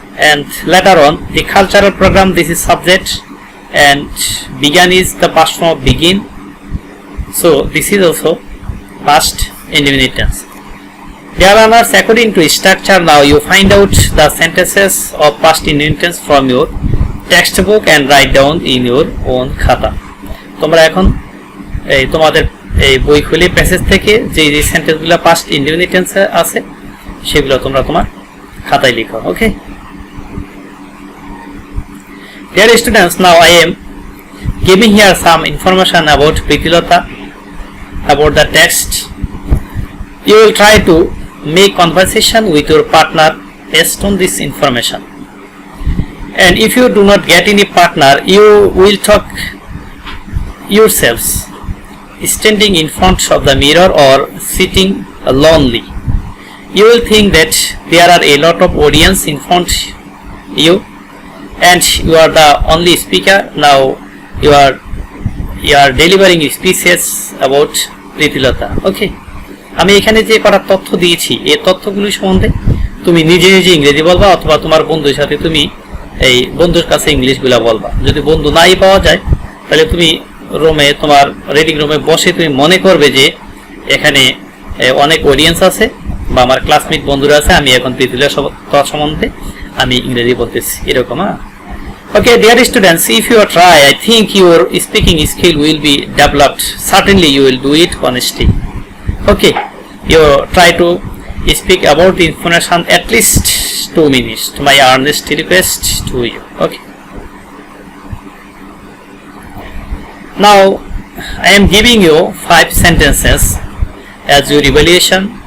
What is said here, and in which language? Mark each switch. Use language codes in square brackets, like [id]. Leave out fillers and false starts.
[en] And later on, the cultural program, this is subject, and began is the past form of begin. So this is also past indefinite tense. Dear learners, according to structure, now you find out the sentences of past indefinite tense from your textbook and write down in your own খাতা. [bn] তোমরা এখন এই তোমাদের এই বই খুলে passage থেকে যে সেন্টেন্সগুলো পাস্ট ইনডেফিনিট টেন্সে আছে সেগুলো তোমরা তোমার খাতায় লিখো। [en] Okay, dear students, now I am giving here some information about Pritilota, about the text. You will try to make conversation with your partner based on this information. And if you do not get any partner, you will talk yourselves, standing in front of the mirror or sitting lonely. You will think that there are a lot of audience in front you, and you are the only speaker. Now you are delivering speeches about Pritilota. [bn] Okay, আমি এখানে যে কটা তথ্য দিয়েছি এই তথ্যগুলি সম্বন্ধে তুমি নিজে নিজে ইংরেজি বলবা, অথবা তোমার বন্ধুর সাথে তুমি এই বন্ধুর কাছে ইংলিশগুলো বলবা। যদি বন্ধু নাই পাওয়া যায় তাহলে তুমি রুমে, তোমার রিডিং রুমে বসে তুমি মনে করবে যে এখানে অনেক অডিয়েন্স আছে বা আমার ক্লাসমেট বন্ধুরা আছে, আমি এখন Pritilota সম্বন্ধে আমি ইংরেজি বলতেছি, এরকম। [en] Okay, dear students, if you try, I think your speaking skill will be developed. Certainly you will do it honestly. Okay, you try to speak about the information at least 2 minutes. My earnest request to you. Okay, now I am giving you 5 sentences as your evaluation.